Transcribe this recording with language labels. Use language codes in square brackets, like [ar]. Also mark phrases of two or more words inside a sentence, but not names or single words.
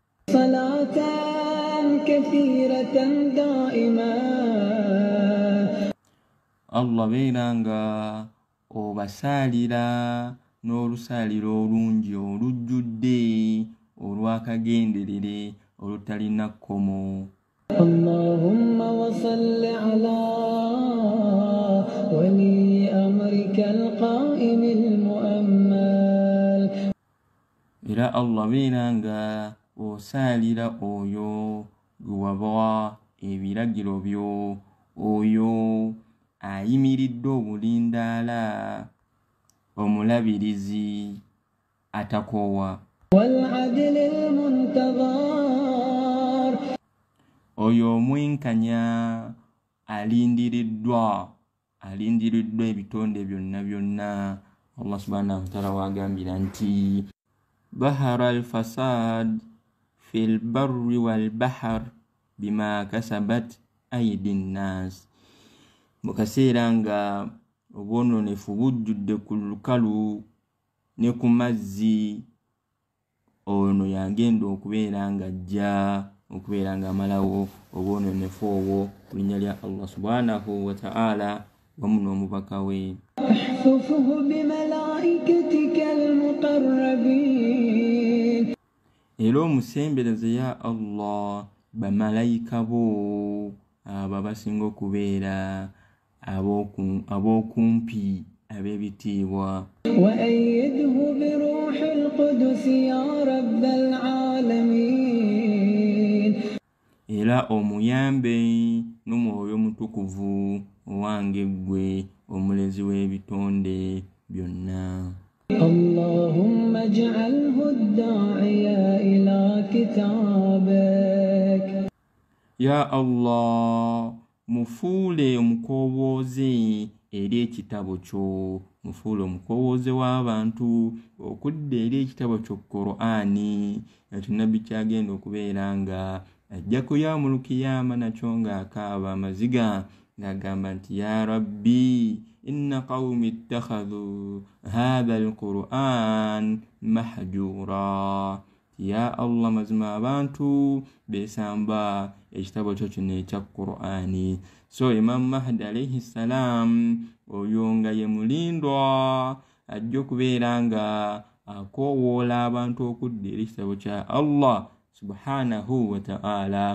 [lg] Allah beera nga obasaalira n'olusaliro olungi olujjudde olwakagenderere olutalina kkomo. [ar] اللهم وصل على ولي أمرك القائم المؤمل. [lg] Era Allah beera nga osaalira oyo gwe wabawa ebiragiro byo, oyo ayimiridde obulindaala, omulabirizi atakoowa. Oyo omwenkanya alindiriddwa ebitonde byonna byonna. [ar] الله سبحانه وتعالى [lg] wagambira nti [ar] ظهر الفساد في البر والبحر بما كسبت أيدي الناس. [lg] Mu kaseera nga obwononefu bujjudde ku lukalu ne ku mazzi, ono yagenda okubeera nga ajja okubeera nga amalawo obwononefu obwo ku linnya lya [ar] الله سبحانه وتعالى [lg] wamu n'omubaka we. Era omusembereze ya Allah bamalayika bo abo abasinga okubeera ab'okumpi ab'ebitiibwa. [ar] وأيده بروح القدس يا رب العالمين. [lg] Era omuyambe n'omwoyo mutukuvu owange ggwe omulezi w'ebitonde byonna. [ar] اللهم اجعله الداعي إلى كتابك. يا الله, [lg] mufuule omukobooze eri ekitabo kyo, mufuule omukobooze w'abantu okudda eri ekitabo kyo Qur'ani, ekyo nabbi kyagenda okubeera nga ajja kuyamula kiyama nakyo ng'akaaba amaziga ng'agamba nti [ar] يا رب إن قومي اتخذوا هذا القرآن مهجورا. يا الله, [lg] mazima abantu besamba ekitabo kyo kino ekya Qur'ani. So Imam Mahdi [ar] عليه السلام [lg] oyo nga ye mulindwa ajja okubeera nga akoowoola abantu okudda eri ekitabo kya [ar] الله سبحانه وتعالى.